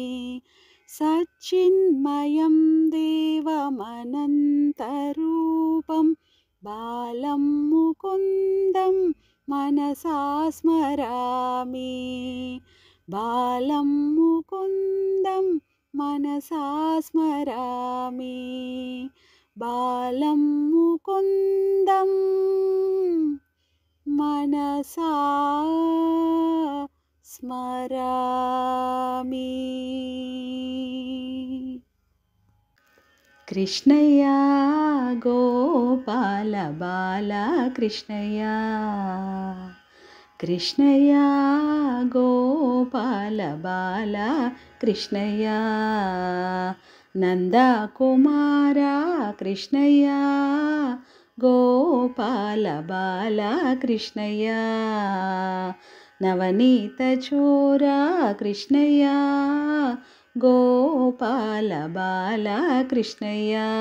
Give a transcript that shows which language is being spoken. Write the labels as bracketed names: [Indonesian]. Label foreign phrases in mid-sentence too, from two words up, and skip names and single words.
[Sanskrit] सच्चिन्मयं देवमनन्तरूपं बालं मुकुन्दं मनसा स्मरामि बालं मुकुन्दं मनसा स्मरामि बालं मुकुन्दं मनसा स्मरामि। [Telugu] कृष्णయ్య గోపాల బాల కృష్ణయ్య కృష్ణయ్య గోపాల బాల కృష్ణయ్య నందకుమార కృష్ణయ్య గోపాల బాల కృష్ణయ్య నవనీత చోర కృష్ణయ్య గోపాల బాల కృష్ణయ్య